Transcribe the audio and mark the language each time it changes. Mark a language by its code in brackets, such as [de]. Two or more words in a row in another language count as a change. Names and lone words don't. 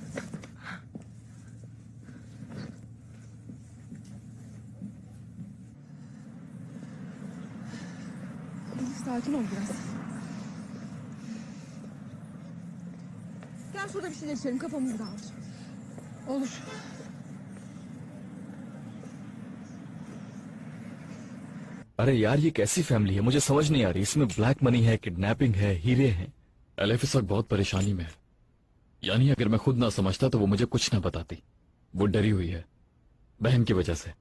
[tr] Sakin ol biraz. Gel şurada bir şeyler içelim, kafamız dağılır. Olur. [hi] अरे यार ये कैसी फैमिली है, मुझे समझ नहीं आ रही। इसमें [en] black money [hi] है, किडनैपिंग है, हीरे हैं। एलिफ इस वक्त बहुत परेशानी में है। यानी अगर मैं खुद ना समझता तो वो मुझे कुछ ना बताती। वो डरी हुई है बहन की वजह से।